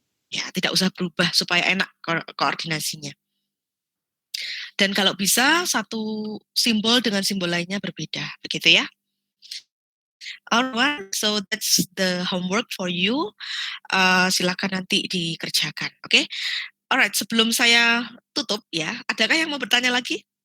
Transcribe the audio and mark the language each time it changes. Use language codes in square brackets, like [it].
[id] Ya, tidak usah berubah supaya enak koordinasinya. Dan kalau bisa, satu simbol dengan simbol lainnya berbeda. Begitu ya. [en] Alright, so that's the homework for you. [id] Silakan nanti dikerjakan. Oke? Okay? Alright, sebelum saya tutup ya, adakah yang mau bertanya lagi?